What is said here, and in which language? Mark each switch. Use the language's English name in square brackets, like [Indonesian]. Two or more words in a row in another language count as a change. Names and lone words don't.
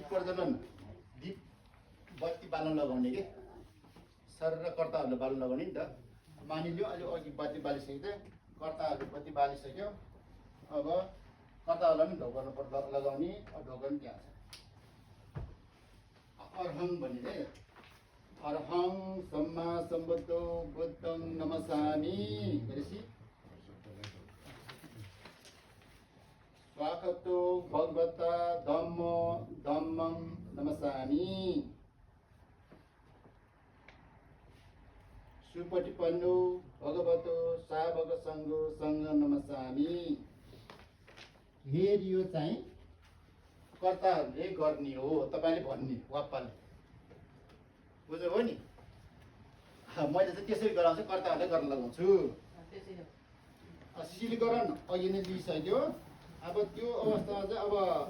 [Nepali] प्रज्वलन दीप बत्ती बाल्न लगाउने के सर र कर्ताहरूले बाल्न लगाउने नि त मानिलियो अहिले अघि बत्ती बालिसकेको थियो कर्ताहरूले बत्ती बालिसक्यो अब कर्ताहरूलाई पनि ढोका लगाउने अब ढोका पनि त्यहाँ छ अर्हङ भन्ने [Pali] अर्हङ सम्मा सम्बुद्धो बुद्धं नमस्सामि भनेपछि स्वागतो भगवता धम्मो धम्मं नमस्सामि सुपटिपन्नो भगवतो सावक सङ्घो सङ्घ नमस्सामि [Nepali] फेरि यो चाहिँ कर्ताहरूले गर्ने हो तपाईँले भन्ने वाप्पाले बुझ्नुभयो नि मैले चाहिँ त्यसरी गराउँछु कर्ताहरूले गर्न लगाउँछु सिलिकरण अघि नै लिइसक्यो अब त्यो अवस्थामा चाहिँ अब